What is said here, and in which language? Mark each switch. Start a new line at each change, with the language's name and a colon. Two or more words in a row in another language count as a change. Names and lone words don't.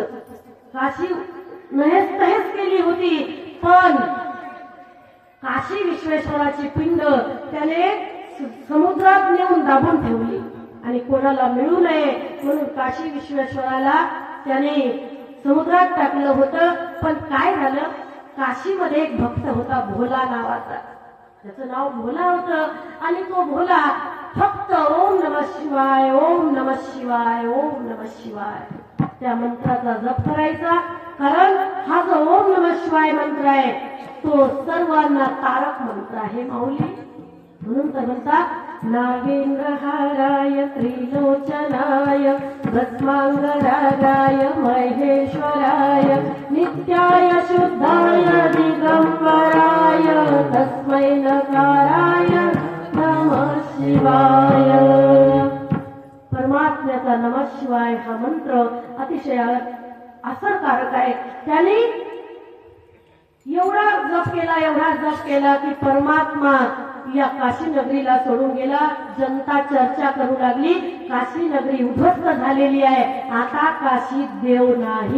Marathi: काशी नहेस तहेस केली होती, पण काशी विश्वेश्वराची पिंड त्याने समुद्रात नेऊन दाबून ठेवली आणि कोणाला मिळू नये म्हणून काशी विश्वेश्वराला त्याने समुद्रात टाकलं होतं. पण काय झालं, काशीमध्ये एक भक्त होता भोला नावाचा. त्याचं नाव भोला होतं आणि तो भोला फक्त
Sanskrit: ओम नमः शिवाय, ओम नमः शिवाय, ओम नमः शिवाय
Marathi: त्या मंत्राचा जप करायचा. कारण हा जो
Sanskrit: ओम नमः शिवाय
Marathi: मंत्र आहे तो सर्वांना तारक मंत्र आहे माऊली. म्हणून तर म्हणतात
Sanskrit: नागेंद्रहाराय त्रिलोचनाय भस्मांगरागाय महेश्वराय नित्याय शुद्धाय दिगंबराय तस्मै नकाराय नमः शिवाय.
Marathi: परमात्म्याचा
Sanskrit: नमः शिवाय
Marathi: हा मंत्र अतिशय असरकारक आहे. त्याने एवढा जप केला, एवढा जप केला की परमात्मा या काशी नगरीला सोडून गेला. जनता चर्चा करू लागली, काशी नगरी उद्ध्वस्त झालेली आहे, आता काशीत देव नाही.